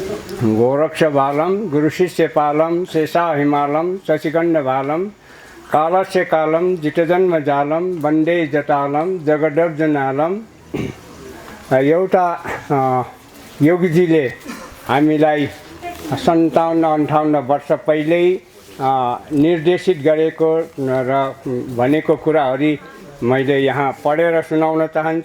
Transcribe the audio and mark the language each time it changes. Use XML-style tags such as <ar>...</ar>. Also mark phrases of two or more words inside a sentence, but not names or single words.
<sa>गोरक्षबालं गुरुशिष्यपालं शेषा हिमालं शशिखण्डबालं कालस्य कालं जितजन्मजालं वन्दे जटालं जगदर्जनालं।</sa> <ne>एउटा योगीजीले हामीलाई 57-58 वर्ष पहिल्यै निर्देशित गरेको र भनेको कुराहरू मैले यहाँ पढेर सुनाउन चाहन्छु।</ne>